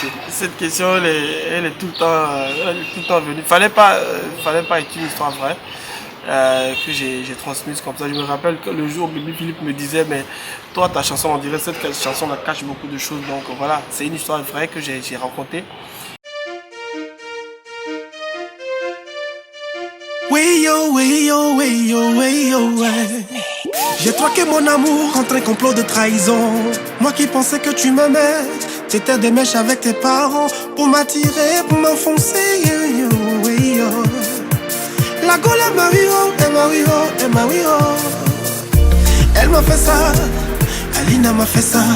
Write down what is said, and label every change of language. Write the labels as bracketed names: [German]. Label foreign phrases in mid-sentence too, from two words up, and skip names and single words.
[French] Cette question, elle est tout le temps venue. Fallait pas être une histoire vraie que j'ai transmise comme ça. Je me rappelle que le jour où Bibi Philippe me disait, mais toi, ta chanson, on dirait cette chanson, elle cache beaucoup de choses. Donc voilà, c'est une histoire vraie que j'ai racontée. Way yo, way yo, way yo, way yo, way. J'ai troqué mon amour contre un complot de trahison. Moi qui pensais que tu m'aimais, t'étais des mèches avec tes parents pour m'attirer, pour m'enfoncer. La Gaule est ma Rio, est ma Rio, est ma Rio. Elle m'a fait ça, Alina m'a fait ça.